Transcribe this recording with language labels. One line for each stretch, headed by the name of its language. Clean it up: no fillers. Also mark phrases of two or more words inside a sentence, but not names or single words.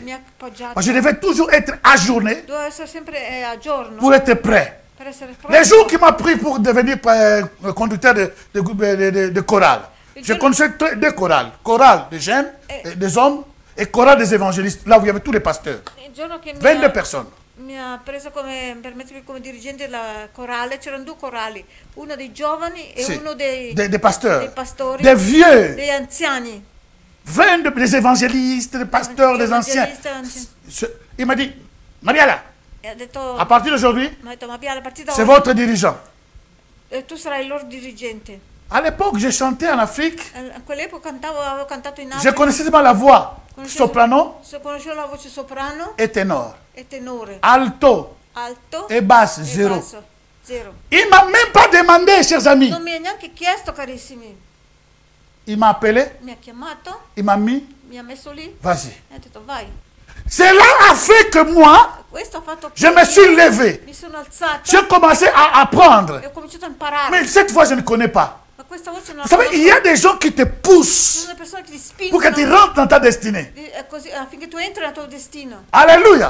French: Moi, je devais toujours être ajourné pour être prêt. Les jours qui m'a pris pour devenir conducteur de chorale, je connaissais 2 chorales. Chorale des jeunes, des hommes, et chorale des évangélistes, là où il y avait tous les pasteurs. 22 personnes.
Italian: Mi ha preso per mettermi come dirigente della corale, c'erano 2 corali, uno dei giovani e uno dei pastori,
French: des vieux,
Italian: degli anziani.
French: 22 des évangélistes, des pasteurs, des anciens. Il m'a dit, Mariala, à partir d'aujourd'hui, c'est votre dirigeant.
Italian: E tu sarai il loro dirigente.
French: À l'époque, je chantais en Afrique.
Italian: A quell'epoca avevo cantato in Africa.
French: Je connaissais seulement la voix. Soprano
Italian: la voce soprano
French: et ténor.
Italian: E tenore.
French: Alto et basse, zéro. Il ne m'a même pas demandé, chers amis.
Italian: Non mi ha neanche chiesto, carissimi.
French: Il m'a appelé.
Italian: Mi ha chiamato.
French: Il m'a mis.
Italian: Mi ha messo lì.
French: Vas-y.
Italian: E ha detto vai.
French: Cela a fait que moi, je me suis levé. J'ai commencé à apprendre. Mais cette fois, je ne connais pas. Vous savez, il y a des gens qui te poussent pour que tu rentres dans ta destinée. Alléluia.